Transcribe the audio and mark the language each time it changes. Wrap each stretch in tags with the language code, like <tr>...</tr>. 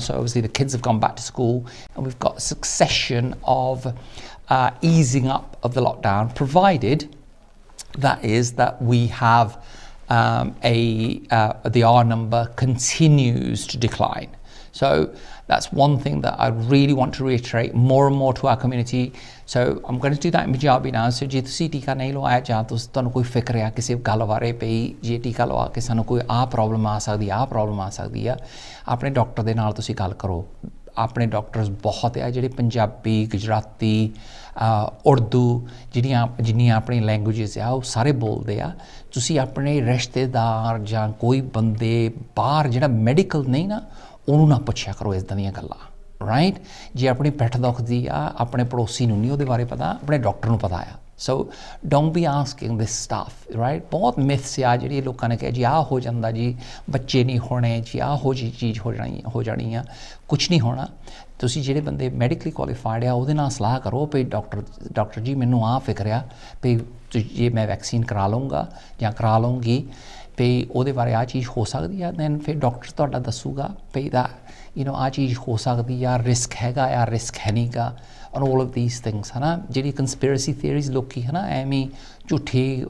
<en>So obviously the kids have gone back to school and we've got a succession of easing up of the lockdown, provided that is that we have the R number continues to decline. So that's one thing that I really want to reiterate more and more to our community. So I'm going to do that in Punjabi now.</en> <pa>So ਜੇ ਤੁਸੀਂ ਟੀਕਾ ਨਹੀਂ ਲਵਾਇਆ ਜਾਂ ਤੁਹਾਨੂੰ ਕੋਈ ਫਿਕਰ ਹੈ ਕਿਸੇ ਗੱਲ ਬਾਰੇ ਪਈ ਜੇ ਟੀਕਾ ਲਵਾ ਕੇ ਸਾਨੂੰ ਕੋਈ ਪ੍ਰੋਬਲਮ ਆ ਸਕਦੀ ਆ ਆਪਣੇ ਡਾਕਟਰ ਦੇ ਨਾਲ ਤੁਸੀਂ ਗੱਲ ਕਰੋ. ਆਪਣੇ ਡਾਕਟਰਸ ਬਹੁਤ ਆ ਜਿਹੜੇ ਪੰਜਾਬੀ ਗੁਜਰਾਤੀ ਉਰਦੂ ਜਿੰਨੀਆਂ ਆਪਣੀ ਲੈਂਗੁਏਜਸ ਆ ਉਹ ਸਾਰੇ ਬੋਲਦੇ ਆ. ਤੁਸੀਂ ਆਪਣੇ ਰਿਸ਼ਤੇਦਾਰ ਜਾਂ ਕੋਈ ਬੰਦੇ ਬਾਹਰ ਜਿਹੜਾ ਮੈਡੀਕਲ ਨਹੀਂ ਨਾ ਉਹਨੂੰ ਨਾ ਪੁੱਛਿਆ ਕਰੋ ਇੱਦਾਂ ਦੀਆਂ ਗੱਲਾਂ ਰਾਈਟ. ਜੇ ਆਪਣੀ ਪਿੱਠ ਦੁਖਦੀ ਆ ਆਪਣੇ ਪੜੋਸੀ ਨੂੰ ਨਹੀਂ ਉਹਦੇ ਬਾਰੇ ਪਤਾ ਆਪਣੇ ਡਾਕਟਰ ਨੂੰ ਪਤਾ ਆ.</pa> <en>So don't be asking this stuff, right?</en> <pa>बहुत myths ਆ ਜਿਹੜੀ ਲੋਕਾਂ ਨੇ ਕਿਹਾ ਜੀ ਆਹ ਹੋ ਜਾਂਦਾ ਜੀ ਬੱਚੇ ਨਹੀਂ ਹੋਣੇ ਜੀ ਆਹ ਹੋ ਜੀ ਚੀਜ਼ ਹੋ ਜਾਣੀ ਆ ਕੁਝ ਨਹੀਂ ਹੋਣਾ ਤੁਸੀਂ ਜਿਹੜੇ ਬੰਦੇ ਮੈਡੀਕਲੀ ਕੁਆਲੀਫਾਈਡ ਆ ਉਹਦੇ ਨਾਲ ਸਲਾਹ ਕਰੋ ਵੀ ਡਾਕਟਰ ਜੀ ਮੈਨੂੰ ਆਹ ਫਿਕਰ ਆ ਵੀ ਜੇ ਮੈਂ ਵੈਕਸੀਨ ਕਰਾ ਲਵਾਂਗਾ ਜਾਂ ਕਰਾ ਲਵਾਂਗੀ ਵੀ ਉਹਦੇ ਬਾਰੇ ਆਹ ਚੀਜ਼ ਹੋ ਸਕਦੀ ਆ ਦੈਨ ਫਿਰ ਡਾਕਟਰ ਤੁਹਾਡਾ ਦੱਸੂਗਾ ਵੀ ਦਾ ਆਹ ਚੀਜ਼ ਹੋ ਸਕਦੀ ਆ ਰਿਸਕ ਹੈਗਾ ਆ ਰਿਸਕ ਹੈ ਨਹੀਂਗਾ</pa> <en>on all of these things</en> <pa>है ना ਜਿਹੜੀ conspiracy theories ਲੋਕੀ ਹੈ ਨਾ ਐਵੇਂ ਝੂਠੀ</pa>